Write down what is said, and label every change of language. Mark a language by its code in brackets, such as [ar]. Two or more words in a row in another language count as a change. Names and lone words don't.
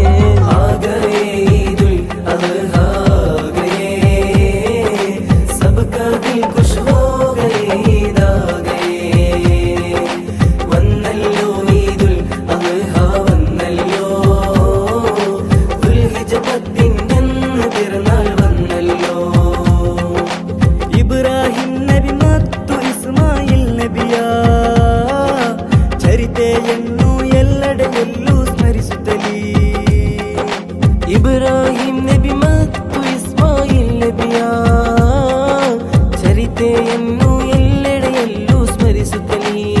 [hi] आ गए ईदुल अदहा गए, सबका दिल खुश हो गए ईद आ गए. [ml] വന്നല്ലോ ഈദുൽ അദ്ഹ വന്നല്ലോ, ദുൽഹിജ്ജ 10 പെരുന്നാൾ വന്നല്ലോ. [kn] ಇಬ್ರಾಹಿಂ ನಬಿ ಮತ್ತು ಇಸ್ಮಾಯಿಲ್ ನಬಿಯ ಚರಿತೆಯನ್ನು ಎಲ್ಲೆಡೆಯಲ್ಲೂ ಸ್ಮರಿಸುತ್ತಲೀ. ಇಬ್ರಾಹಿಂ ನಬಿ ಮತ್ತು ಇಸ್ಮಾಯಿಲ್ ನಬಿಯ ಚರಿತೆಯನ್ನು ಎಲ್ಲೆಡೆಯಲ್ಲೂ ಸ್ಮರಿಸುತ್ತಲೀ.